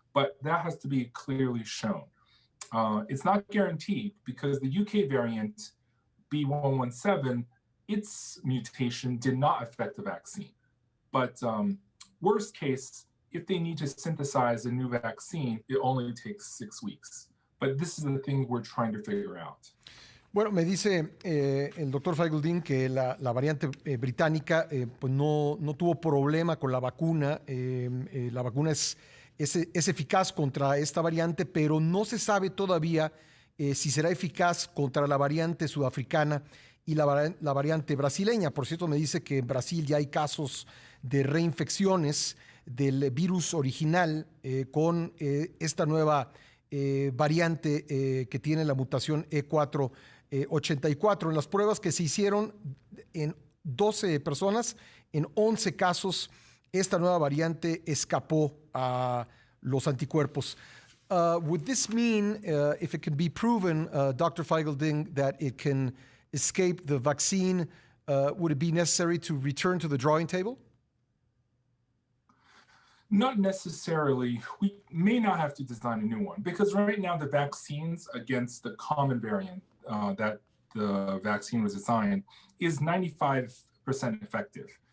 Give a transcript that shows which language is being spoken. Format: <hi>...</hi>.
<en>But that has to be clearly shown. It's not guaranteed, because the UK variant B117, its mutation did not affect the vaccine. But worst case, if they need to synthesize a new vaccine, it only takes 6 weeks. But this is the thing we're trying to figure out.</en> <es>Bueno, me dice el doctor Feigl-Ding que la variante británica pues no tuvo problema con la vacuna. La vacuna es eficaz contra esta variante, pero no se sabe todavía si será eficaz contra la variante sudafricana y la variante brasileña. Por cierto, me dice que en Brasil ya hay casos de reinfecciones del virus original con esta nueva variante que tiene la mutación E484. En las pruebas que se hicieron en 12 personas, en 11 casos, esta nueva variante escapó a los anticuerpos.</es> <en>Would this mean, if it can be proven, Dr. Feigl-Ding, that it can escape the vaccine, would it be necessary to return to the drawing table? Not necessarily. We may not have to design a new one, because right now the vaccines against the common variant that the vaccine was designed is 95% effective.</en>